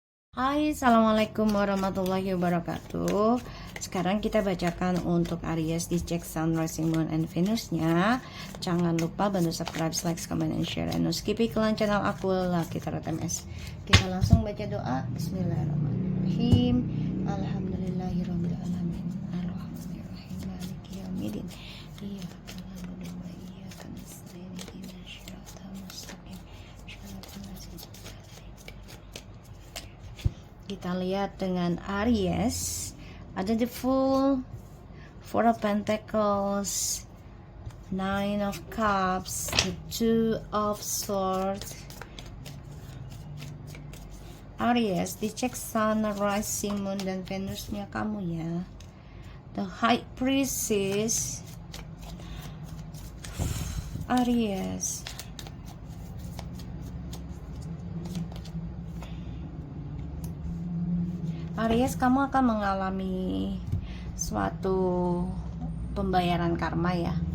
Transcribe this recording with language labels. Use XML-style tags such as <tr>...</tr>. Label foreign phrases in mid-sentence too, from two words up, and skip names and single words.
<ar>Hai, السلام عليكم ورحمة الله وبركاته.</ar> <id>Sekarang kita bacakan untuk Aries dicek</id> <en>Sun, Rising, Moon, and Venus-</en> <id>nya. Jangan lupa bantu subscribe, like,</id> <en>comment, and share. And no skip</en> <id>iklan channel aku Lucky Tarot MS. Kita langsung baca doa.</id> <ar>بسم الله الرحمن الرحيم. الحمد لله رب العالمين. الرحمن الرحيم. مالك يوم الدين. إياك نعبد وإياك نستعين. اهدنا الصراط المستقيم. صراط الذين</ar> <id>kita lihat dengan Aries, ada the Fool, Four of Pentacles, Nine of Cups, the Two of Swords. Aries, dicek Sun, Rising, Moon, dan Venusnya kamu ya. The High Priestess. Aries, Aries, kamu akan mengalami suatu pembayaran karma ya.</id>